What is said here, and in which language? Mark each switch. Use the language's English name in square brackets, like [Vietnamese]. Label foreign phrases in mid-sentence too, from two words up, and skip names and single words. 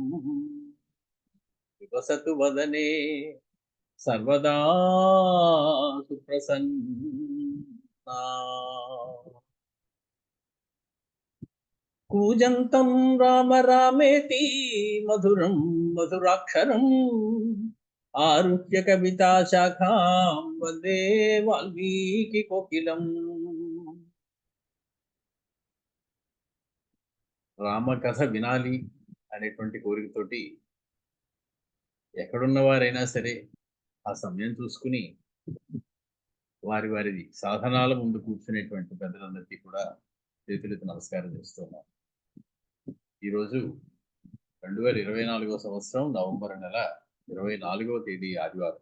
[Sanskrit] निवसतु वदने सर्वदा सुप्रसन्ना कूजन्तं राम रामेति मधुरं मधुराक्षरम् आरुह्य कविता शाखां वन्दे वाल्मीकि कोकिलम् [Telugu] రామ కథ వినాలి అనేటువంటి కోరికతోటి ఎక్కడున్న వారైనా సరే ఆ సమయం చూసుకుని వారి వారి సాధనాల ముందు కూర్చునేటువంటి పెద్దలందరికీ కూడా చేతులెత్తి నమస్కారం చేస్తున్నాం. ఈరోజు 2024 సంవత్సరం నవంబర్ నెల 24వ తేదీ ఆదివారం.